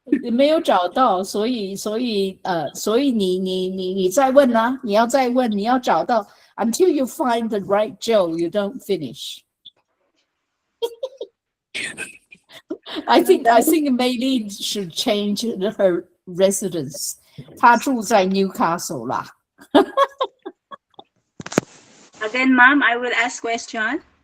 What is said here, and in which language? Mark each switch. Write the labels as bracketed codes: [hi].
[zh] 没有找到，所以你再问啊，你要再问，你要找到 [en] until you find the right Joe, you don't finish. I think Maylene should change her residence. [zh] 她住在 Newcastle 啦。 [en] Again, ma'am, I will ask question.